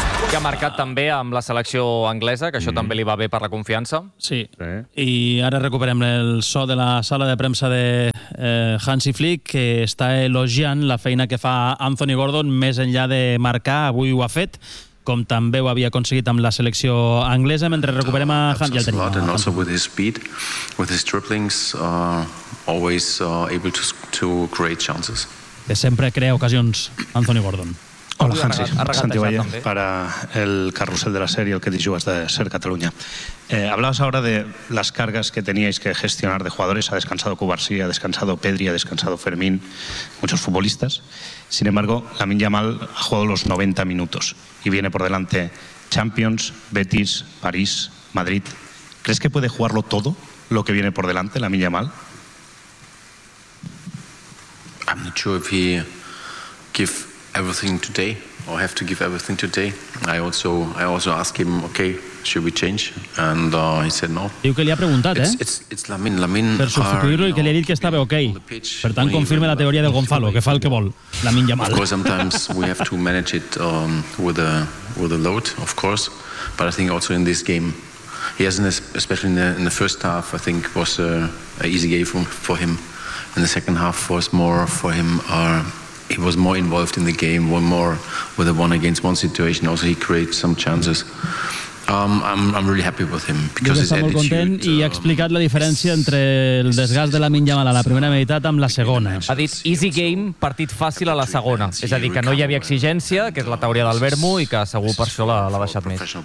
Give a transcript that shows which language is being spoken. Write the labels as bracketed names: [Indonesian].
[Catalan] Que ha marcat també amb la selecció anglesa, que això també li va bé per la confiança. Sí, i ara recuperem el so de la sala de premsa de Hansi Flick, que està elogiant la feina que fa Anthony Gordon més enllà de marcar. Avui ho ha fet, com també ho havia aconseguit amb la selecció anglesa, mentre recuperem a Hansi. [English] Helps us a lot, and also with his speed, with his dribblings, always able to create chances. [Catalan] Que sempre crea ocasions, Anthony Gordon. [Spanish] Hola, Hansi. Santi Valle, para el carrusel de la serie, el que disjugas de Ser Cataluña. Hablabas ahora de las cargas que teníais que gestionar de jugadores. Ha descansado Cubarsí, ha descansado Pedri, ha descansado Fermín, muchos futbolistas. Sin embargo, Lamine Yamal ha jugado los 90 minutos y viene por delante Champions, Betis, París, Madrid. ¿Crees que puede jugarlo todo lo que viene por delante, Lamine Yamal? [English] I'm not sure if he give everything today, or have to give everything today. I also asked him, okay, should we change? And he said no. [Catalan] Diu que li ha preguntat, [English] It's Lamine. Lamine [Catalan] per substituir-lo i que li ha dit que estava okay. Per tant, confirma la teoria de Gonzalo, que fa el que vol. Lamine Yamal. [English] Of course, sometimes we have to manage it with a load, of course. But I think also in this game, he hasn't, especially in the first half, I think was an easy game for him. In the second half was more for him. He was more involved in the game, one more with a one against one situation. Also, he creates some chances. I'm really happy with him because his attitude. [Catalan] Està molt content i ha explicat la diferència entre el desgast de Lamine Yamal a la primera meitat amb la segona. Ha dit [English] easy game, [Catalan] partit fàcil a la segona. És a dir, que no hi havia exigència, que és la teoria del Bermo, i que segur per això l'ha baixat més.